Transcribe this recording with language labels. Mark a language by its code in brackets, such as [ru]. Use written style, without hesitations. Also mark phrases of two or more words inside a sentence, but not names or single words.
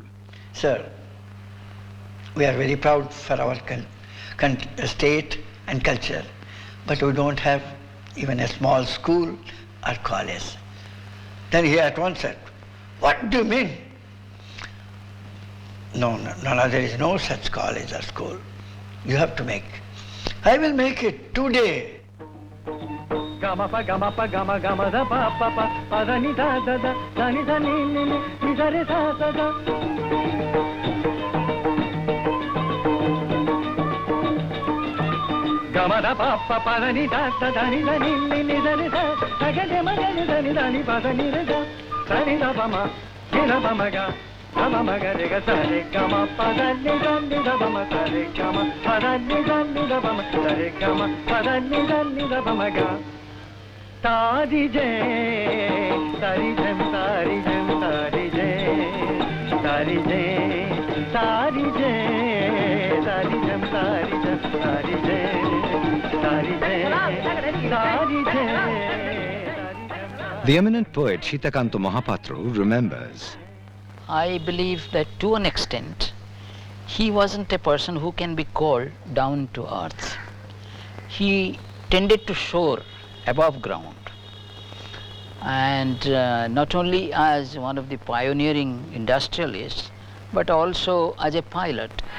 [en] Sir, we are very proud for our state and culture, but we don't have even a small school or college. Then he at once said, "What do you mean?" No, there is no such college or school. You have to make. I will make it today. Gama pa gama pa gama gama da pa pa pa pa da ni da da da da ni da ni da re da da da. Gama da pa pa pa da ni da da da ni da re da da ga de ma ga ni da ni pa da ni re da ni da ba ma ga. Gama ma ga re ga sa re gama pa da ni da ba ma sa re gama pa da ni da ba ma sa re gama pa da ni da ba ma ga. Tari jai, tari jam, tari jam, tari jai, tari jai, tari jai, tari jam, tari jam, tari jai, tari jai, tari jai. The eminent poet Shitakanta Mahapatru remembers. I believe that to an extent, he wasn't a person who can be called down to earth. He tended to soar above ground, and not only as one of the pioneering industrialists, but also as a pilot.